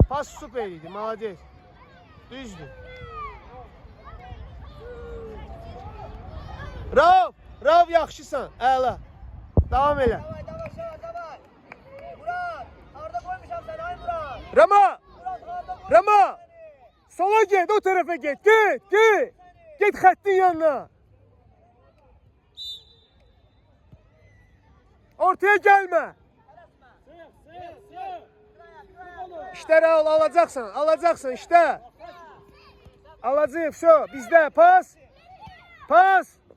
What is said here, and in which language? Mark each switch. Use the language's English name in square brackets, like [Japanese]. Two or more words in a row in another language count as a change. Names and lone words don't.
[Azerbaijani] Pas süper idi, malades. Düzdür. Rauf, yaxşısan, əla. Davam elə. Davay. Murad, Arda koymuşam səni, ay Murad. Rama. Sola get, [Turkish] o tarafa get. [Azerbaijani] Get xəttin yanına. Ortaya gəlmə. İşte Raul, alacaqsan işte. Alacaq, şu, bizdə, pas.